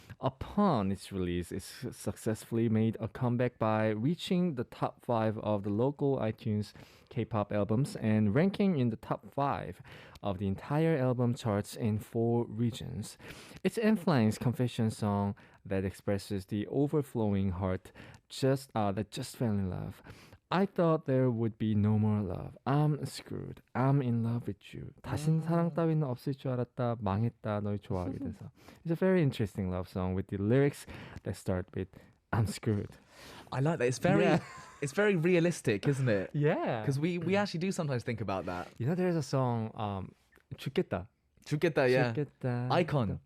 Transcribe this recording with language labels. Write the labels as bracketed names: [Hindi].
[English] Upon its release, it successfully made a comeback by reaching the top 5 of the local iTunes K-pop albums and ranking in the top 5 of the entire album charts in 4 regions. It's N-Flying's confession song that expresses the overflowing heart that just fell in love. I thought there would be no more love. I'm screwed. I'm in love with you. [Korean] 다신 사랑 따위는 없을 줄 알았다. 망했다. 널 좋아하게 돼서. [English] It's a very interesting love song with the lyrics that start with I'm screwed. I like that. It's very, it's very realistic, isn't it? Yeah. Because we actually do sometimes think about that. You know, there's a song, 죽겠다. [Korean] 죽겠다, yeah. 죽겠다. [English] Icon.